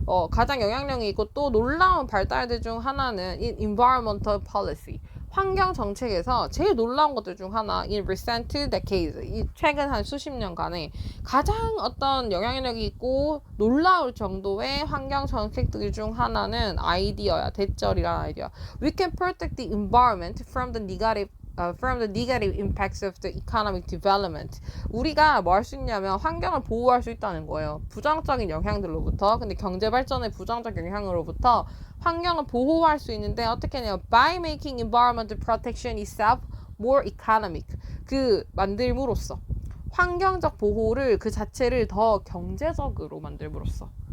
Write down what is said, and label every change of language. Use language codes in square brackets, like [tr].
[ko] 가장 영향력이 있고 또 놀라운 발달들 중 하나는 [en] in environmental policy [ko] 환경 정책에서 제일 놀라운 것들 중 하나 [en] in recent decades [ko] 이 최근 한 수십 년간에 가장 어떤 영향력이 있고 놀라울 정도의 환경 정책들 중 하나는 아이디어야. 대절이란 아이디어. [en] We can protect the environment from the negative impacts of the economic development. [ko] 우리가 뭐 할 수 있냐면 환경을 보호할 수 있다는 거예요. 부정적인 영향들로부터. 근데 경제 발전의 부정적 영향으로부터 환경을 보호할 수 있는데 어떻게 하냐면 [en] by making environmental protection itself more economic. [ko] 그 만들므로써 환경적 보호를 그 자체를 더 경제적으로 만들므로써.